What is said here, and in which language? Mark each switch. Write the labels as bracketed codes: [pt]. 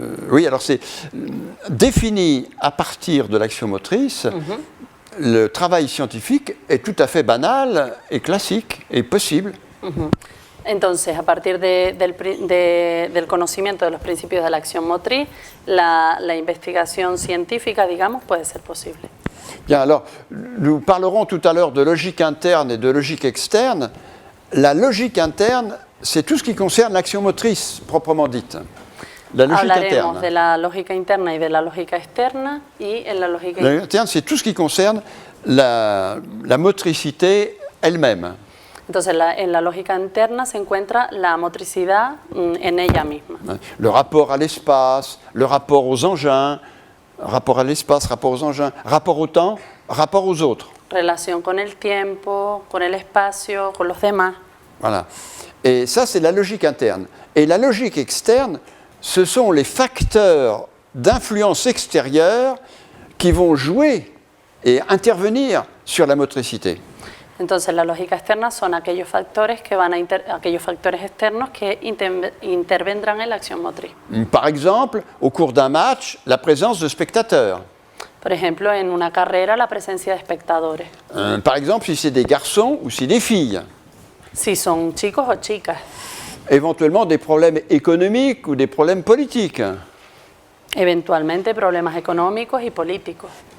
[fr] Oui, alors c'est défini à partir de l'action motrice. Le travail scientifique est tout à fait banal et classique et possible. [es] Entonces, a partir del conocimiento de los principios de la acción motriz, la investigación científica, digamos, puede ser posible. [fr] Bien, alors, nous parlerons tout à l'heure de logique interne et de logique externe. La logique interne, c'est tout ce qui concerne l'action motrice, proprement dite. La logique [es] Hablaremos [fr] interne. [es] de la lógica interna y de la lógica externa, y en la lógica [fr] La logique interne, c'est tout ce qui concerne la motricité elle-même. [es] Entonces, en la lógica interna se encuentra la motricidad en ella misma. [fr] Le rapport à l'espace, le rapport aux engins, rapport à l'espace, rapport aux engins, rapport au temps, rapport aux autres. [es] Relación con el tiempo, con el espacio, con los demás. [fr] Voilà. Et ça, c'est la logique interne. Et la logique externe, ce sont les facteurs d'influence extérieure qui vont jouer et intervenir sur la motricité. [es] Entonces, la lógica externa son aquellos factores aquellos factores externos que intervendrán en la acción motriz. [fr] Par exemple, au cours d'un match, la présence de spectateurs. [es] Por ejemplo, en una carrera, la presencia de espectadores. [fr] Par exemple, si c'est des garçons ou si des filles. [es] Si son chicos o chicas. [fr] Éventuellement des problèmes économiques ou des problèmes politiques. [es] Eventualmente problemas económicos y políticos.